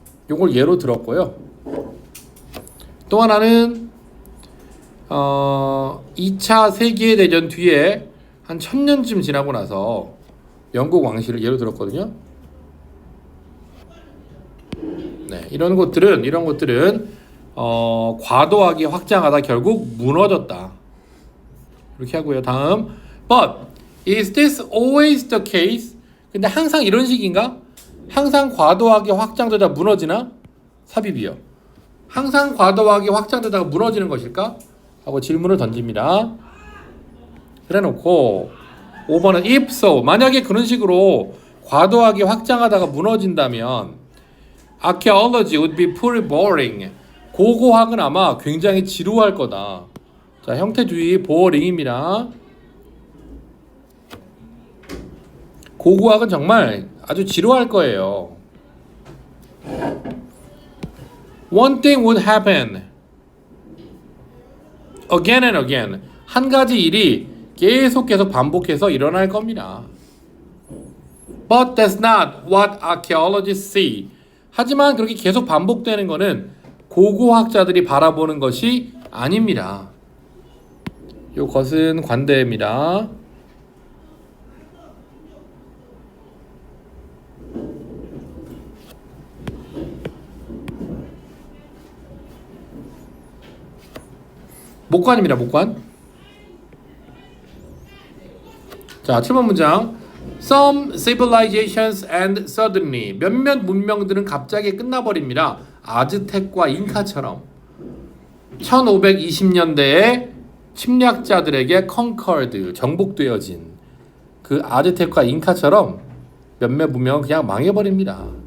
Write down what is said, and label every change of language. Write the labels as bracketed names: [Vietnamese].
[Korean] 요걸 예로 들었고요. 또 하나는 2차 세계대전 뒤에 한 1000년쯤 지나고 나서 영국 왕실을 예로 들었거든요. 네, 이런 것들은 과도하게 확장하다 결국 무너졌다. 이렇게 하고요. [English] 다음, but is this always the case? [Korean] 근데 항상 이런 식인가? 항상 과도하게 확장되다 무너지나? 삽입이요. 항상 과도하게 확장되다가 무너지는 것일까? 하고 질문을 던집니다. 그래놓고 5번은 [English] if so, [Korean] 만약에 그런 식으로 과도하게 확장하다가 무너진다면 [English] archaeology would be pretty boring. [Korean] 고고학은 아마 굉장히 지루할 거다. 자, 형태주의 boring입니다. 고고학은 정말 아주 지루할 거예요. [English] One thing would happen again and again. [Korean] 한 가지 일이 계속 반복해서 일어날 겁니다. [English] But that's not what archaeologists see. [Korean] 하지만 그렇게 계속 반복되는 것은 고고학자들이 바라보는 것이 아닙니다. 이것은 관대입니다. 목관입니다. 목관. 자, 7번 문장. [English] Some civilizations end suddenly. [Korean] 몇몇 문명들은 갑자기 끝나버립니다. 아즈텍과 잉카처럼 1520년대에 침략자들에게 conquered, 정복되어진 그 아즈텍과 잉카처럼 몇몇 문명은 그냥 망해버립니다.